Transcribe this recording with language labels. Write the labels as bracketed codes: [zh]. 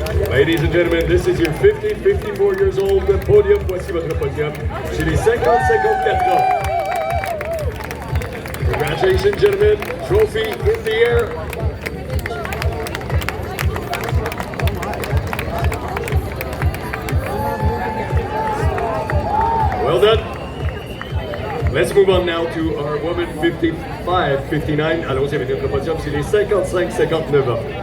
[en] Ladies and gentlemen, this is your 50-54 years old podium. [fr] Voici votre podium chez les 50-54 ans. [en] Congratulations, gentlemen. Trophy in the air. Well done. Let's move on now to our women 55-59. [fr] Allons-y avec notre podium chez les 55-59 ans.